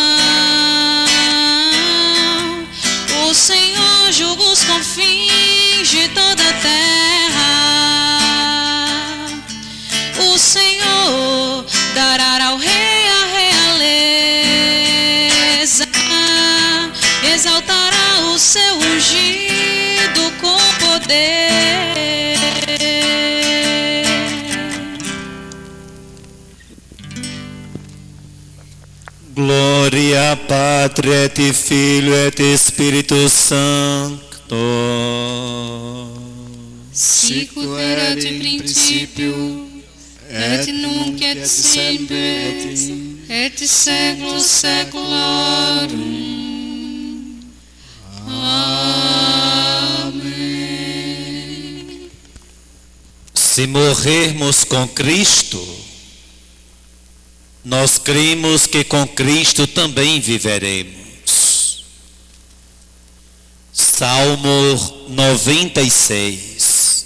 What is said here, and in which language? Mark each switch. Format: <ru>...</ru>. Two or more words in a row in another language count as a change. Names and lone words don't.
<pt>O Senhor julga os confins de toda a terra. O Senhor dará ao rei a realeza, exaltará o seu ungido com poder.</pt> <la>Gloria Patri et Filio et Spiritus Sancto. Sicut erat in principio, et nunc et semper, et saeculus saeculorum.</la> <pt>Amém. Se morrermos com Cristo, nós cremos que com Cristo também viveremos. Salmo 96.</pt>